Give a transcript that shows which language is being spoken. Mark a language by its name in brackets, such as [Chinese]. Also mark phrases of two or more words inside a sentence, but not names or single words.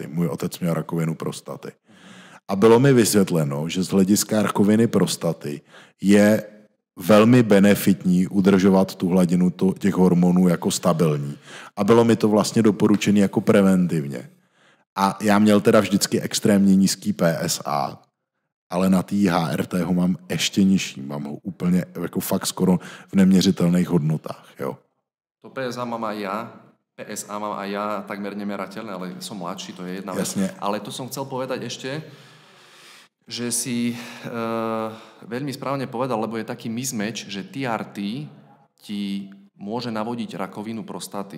[Czech] Můj otec měl rakovinu prostaty. A bylo mi vysvětleno, že z hlediska rakoviny prostaty je velmi benefitní udržovat tu hladinu těch hormonů jako stabilní. A bylo mi to vlastně doporučené jako preventivně. A já měl teda vždycky extrémně nízký PSA, ale na té HRT ho mám ještě nižší. Mám ho úplně jako fakt skoro v neměřitelných hodnotách. Jo. [Slovak] To PSA mám aj ja, takmer nemerateľné, ale som mladší, to je jedna vec. Ale tu som chcel povedať ešte, že si veľmi správne povedal, lebo je taký mismatch, že TRT ti môže navodiť rakovinu prostaty.